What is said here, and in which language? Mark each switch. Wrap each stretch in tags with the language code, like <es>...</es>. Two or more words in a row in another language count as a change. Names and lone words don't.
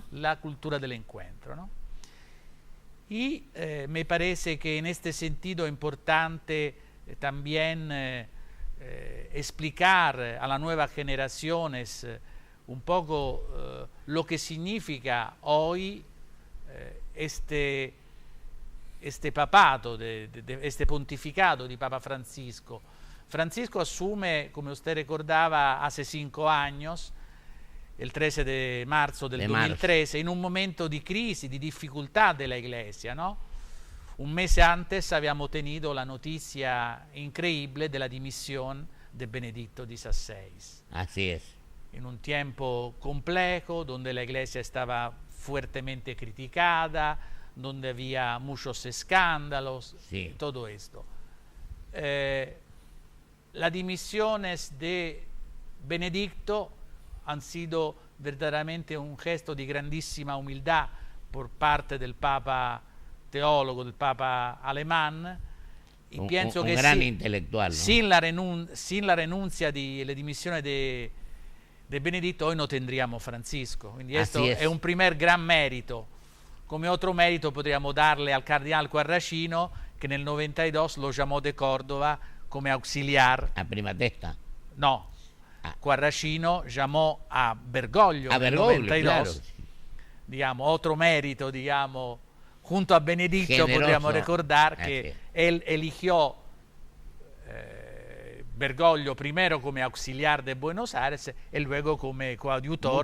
<es>La cultura del encuentro, ¿no? Y me parece que en este sentido es importante también explicar a las nuevas generaciones un poco lo que significa hoy este papato, este pontificado di Papa Francisco. Francisco asume, come usted recordaba, hace 5 años, el 13 de marzo del 2013,</es> <it>in un momento di crisi, di difficoltà della</it> <es>Iglesia, ¿no? Un mese antes habíamos tenido la noticia increíble de la dimisión de Benedicto XVI. Así es. En un tiempo complejo, donde la Iglesia estaba fuertemente criticada, donde había muchos escándalos, sí, todo esto. Las dimisiones de Benedicto han sido verdaderamente un gesto</es> <it>di grandissima</it> <es>umildad por parte del Papa teólogo, del Papa alemán. Y pienso que gran intelectual, ¿no? Sin la renuncia de la dimisión de Benedicto, hoy no tendríamos Francisco. Quindi esto es un primer gran mérito. Come otro mérito podríamos darle al cardenal Quarracino, que nel 92 lo llamó de Córdoba come auxiliar.</es> <it>A prima testa.</it> <es>No, Quarracino llamó a Bergoglio nel 92. Claro. Digamos, otro mérito, digamos, junto a Benedicto. Generoso. Podríamos recordar que él eligió Bergoglio primero como auxiliar de Buenos Aires y luego como coadjutor.</es>